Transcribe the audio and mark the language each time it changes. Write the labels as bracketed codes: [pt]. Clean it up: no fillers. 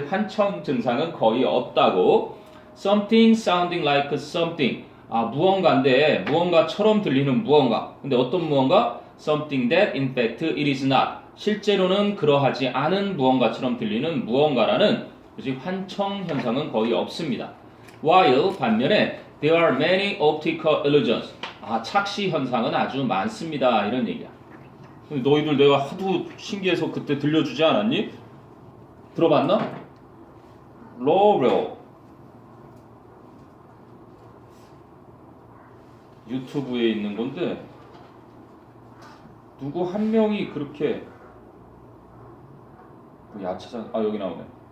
[ko] 환청 증상은 거의 없다고. [en] Something sounding like something. [ko] 무언가인데 무언가처럼 들리는 무언가. 근데 어떤 무언가? [en] Something that in fact it is not. [ko] 실제로는 그러하지 않은 무언가처럼 들리는 무언가라는 그치? 환청 현상은 거의 없습니다. [en] While [ko] 반면에 [en] there are many optical illusions. [ko] 착시 현상은 아주 많습니다. 이런 얘기야. 너희들 내가 하도 신기해서 그때 들려주지 않았니? 들어봤나? 로레오 유튜브에 있는 건데 누구 한 명이 그렇게 야차장 여기 나오네.